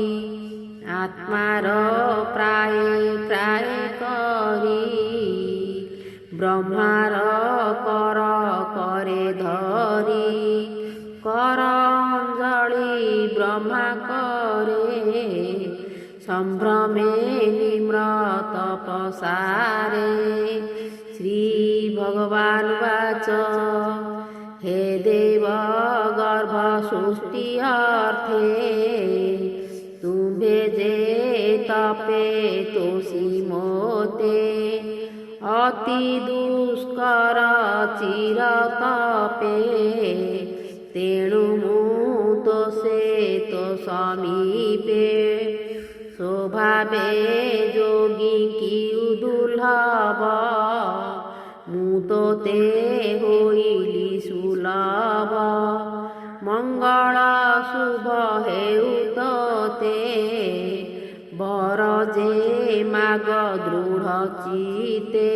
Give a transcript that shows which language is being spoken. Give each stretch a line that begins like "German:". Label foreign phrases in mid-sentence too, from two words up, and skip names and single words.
Odia: ଆତ୍ମାର ପ୍ରାୟ ପ୍ରାୟ କରି ବ୍ରହ୍ମାର କର କରେ ଧରି। କର ଅଞ୍ଜଳି ବ୍ରହ୍ମା କରେ ସମ୍ଭ୍ରମେ ନିମ୍ରତ ପସାରେ।
Sanskrit: ଶ୍ରୀ ଭଗବାନ ବାଚ
Odia: ହେ ଦେବ ଗର୍ଭ ସୃଷ୍ଟି ଅର୍ଥେ। ତୁମ୍ହେ ଯେ ତପେ ତୋଷି ମୋତେ। ଅତି ଦୁଷ୍କର ଚିର ତପେ ତେଣୁ ମୁ ତୋଷେ ତୋ ସମୀପେ। ସ୍ୱଭାବେ ଯୋଗୀ କି ଦୁର୍ଲଭ ମୁଁ ତୋତେ ହୋଇଲି ସୁଲଭ। ମଙ୍ଗଳ ଶୁଭ ହେଉ ତୋତେ ବର ଯେ ମାଗ ଦୃଢ଼ ଚିତେ।